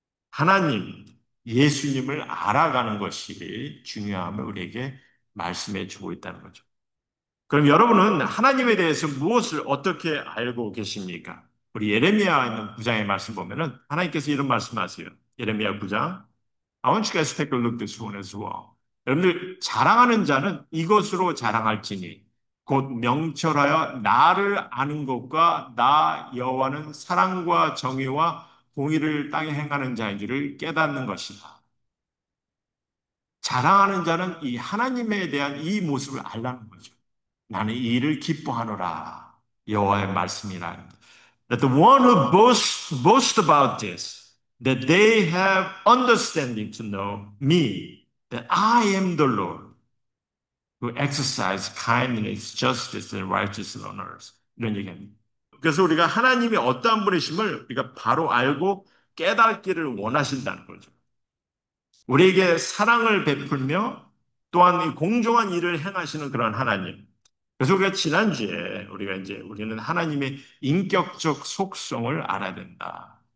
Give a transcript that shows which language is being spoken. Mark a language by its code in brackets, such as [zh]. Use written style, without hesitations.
[ko] 하나님, 예수님을 알아가는 것이 중요함을 우리에게 말씀해 주고 있다는 거죠. 그럼 여러분은 하나님에 대해서 무엇을 어떻게 알고 계십니까? 우리 예레미야 있는 9장의 말씀 보면은 하나님께서 이런 말씀하세요. 예레미야 9장. [en] I want you guys to take a look this one as well. [ko] 여러분들 자랑하는 자는 이것으로 자랑할지니 곧 명철하여 나를 아는 것과 나 여호와는 사랑과 정의와 공의를 땅에 행하는 자인 줄을 깨닫는 것이다. 자랑하는 자는 이 하나님에 대한 이 모습을 알라는 거죠. 나는 이 일을 기뻐하노라. 여호와의 말씀이라. [en] That the one who boast about this, that they have understanding to know me, that I am the Lord, who exercise kindness, justice, and righteousness on earth. [ko] 이런 얘기합니다. 그래서 우리가 하나님이 어떠한 분이심을 우리가 바로 알고 깨닫기를 원하신다는 거죠. 우리에게 사랑을 베풀며 또한 공정한 일을 행하시는 그런 하나님. 그래서 우리가 지난주에 우리는 하나님의 인격적 속성을 알아야 된다.